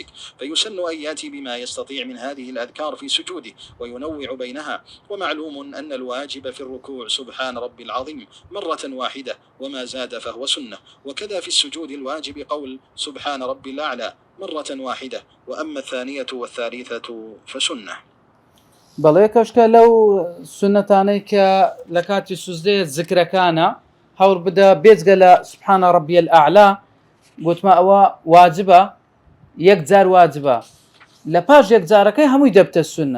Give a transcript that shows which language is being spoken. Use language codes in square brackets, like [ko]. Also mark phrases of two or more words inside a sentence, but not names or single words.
[ar] فيسن أن يأتي بما يستطيع من هذه الأذكار في سجوده وينوع بينها. ومعلوم أن الواجب في الركوع سبحان ربي العظيم مرة واحدة، وما زاد فهو سنة. وكذا في السجود الواجب قول سبحان ربي الأعلى مرة واحدة، وأما الثانية والثالثة فسنة. [ckb] بەڵێ کەشکە لەو سنەتانەی کە لە کاتی سوزدەیە ذکرەکانە هەوڵ بدە بێجگە لە [ar] سبحانە ڕەبی الأعلا [ckb] گوتمە ئەوە واجبە، یەک جار واجبە، لە پاش یەک جارەکەی هەمووی دەبتە سنەت.